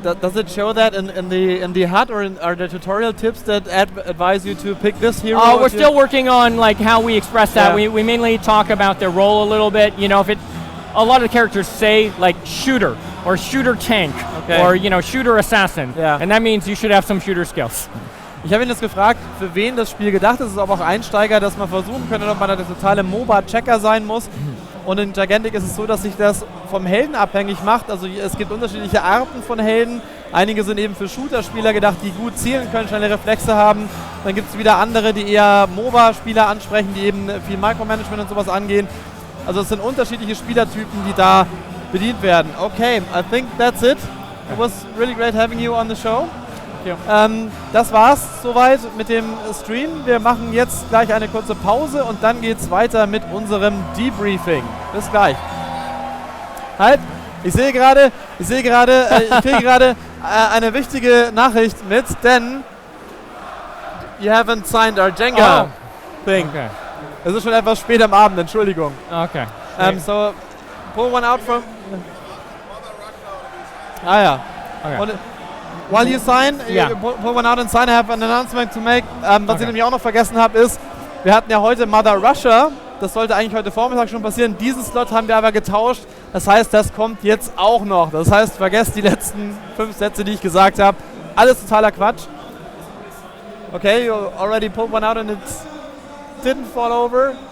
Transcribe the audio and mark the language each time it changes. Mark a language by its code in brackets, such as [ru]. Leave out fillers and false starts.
[en] Does it show that in the HUD, or are there tutorial tips that advise you to pick this hero? We're still working on like how we express that. We mainly talk about their role a little bit. You know, a lot of the characters say like shooter or shooter tank or shooter assassin, and that means you should have some shooter skills. [de] Ich habe ihn jetzt gefragt, für wen das Spiel gedacht ist. Es ist aber auch Einsteiger, dass man versuchen könnte, ob man da der totale Moba-Checker sein muss. Und in Gigantic ist es so, dass sich das vom Helden abhängig macht. Also es gibt unterschiedliche Arten von Helden. Einige sind eben für Shooter-Spieler gedacht, die gut zielen können, schnelle Reflexe haben. Dann gibt es wieder andere, die eher Moba-Spieler ansprechen, die eben viel Micromanagement und sowas angehen. Also es sind unterschiedliche Spielertypen, die da bedient werden. [en] Okay, I think that's it. It was really great having you on the show. [de] Das war's soweit mit dem Stream. Wir machen jetzt gleich eine kurze Pause und dann geht's weiter mit unserem Debriefing. Bis gleich. Halt, ich kriege gerade eine wichtige Nachricht mit, denn [en] you haven't signed our Jenga thing. [de] Okay. Es ist schon etwas spät am Abend, Entschuldigung. [en] Okay. So, pull one out from... ja. Okay. Und while you sign, pull one out and sign, I have an announcement to make. [de] Was ich nämlich auch noch vergessen habe, ist, wir hatten ja heute Mother Russia. Das sollte eigentlich heute Vormittag schon passieren. Diesen Slot haben wir aber getauscht. Das heißt, das kommt jetzt auch noch. Das heißt, vergesst die letzten 5 Sätze, die ich gesagt habe. Alles totaler Quatsch. [en] Okay, you already pulled one out and it didn't fall over.